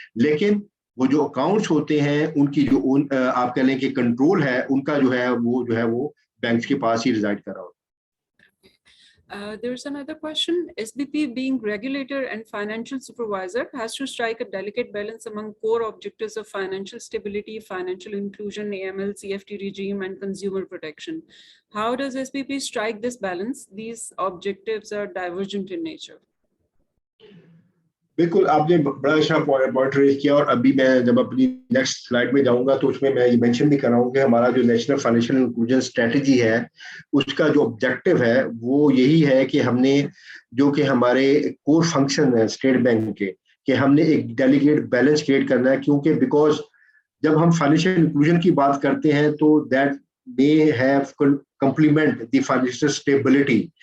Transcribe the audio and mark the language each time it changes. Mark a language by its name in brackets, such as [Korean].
[Hindi] लेकिन वो जो अकाउंट्स होते हैं उनकी जो आप कह लें कि कंट्रोल है उनका जो है वो बैंक्स के पास ही रिजाइड कर रहा होता है. [English] There's another question. SBP, being regulator and financial supervisor, has to strike a delicate balance among core objectives of financial stability, financial inclusion, AML, CFT regime, and consumer protection. How does SBP strike this balance? These objectives are divergent in nature. [Hindi] बिल्कुल, आपने बड़ा अच्छा point raise किया, और अभी मैं जब अपनी नेक्स्ट स्लाइड में जाऊंगा तो उसमें मैं ये मेंशन भी कर रहा हूँ कि हमारा जो नेशनल फाइनेंशियल इंक्लूजन स्ट्रेटजी है उसका जो ऑब्जेक्टिव है वो यही है कि हमने जो कि हमारे कोर फंक्शन है स्टेट बैंक के, कि हमने एक डेलीकेट बैलेंस क्रिएट करना है, क्योंकि बिकॉज जब हम फाइनेंशियल इंक्लूजन की बात करते हैं तो [English] that may have complement the financial stability,